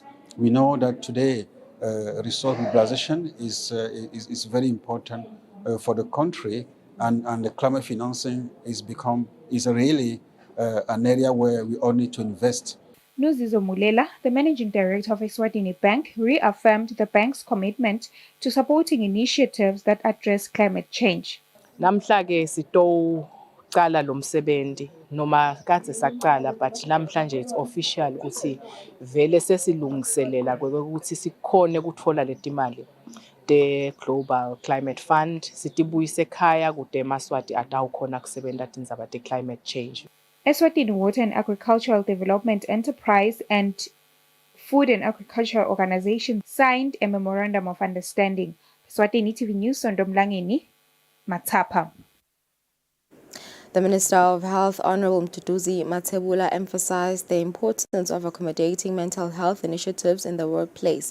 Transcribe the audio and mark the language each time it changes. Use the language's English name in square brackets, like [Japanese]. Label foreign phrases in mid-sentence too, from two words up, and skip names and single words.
[English] We know that today resource mobilization is very important for the country, and the climate financing is really an area where we all need to invest. Nozizo Mulela, the managing director of Eswatini Bank, reaffirmed the bank's commitment to supporting initiatives that address climate change. [Swati] Namhla-ke sitowuqala lo msebenzi noma kade saqala, but namhlanje [English] it's official [Swati] ukuthi vele sesilungiselela ukuthi sikhone ukuthola leti mali. The Global Climate Fund sitibuyise ekhaya kude eMaswati atawukhona kusebenta tindzaba te- [English] climate change. Eswatini Water and Agricultural Development Enterprise and Food and Agriculture Organization signed a memorandum of understanding. Eswatini TV News, Sondomlangeni, Matapa. The Minister of Health, Honorable Mduduzi Mathebula, emphasized the importance of accommodating mental health initiatives in the workplace.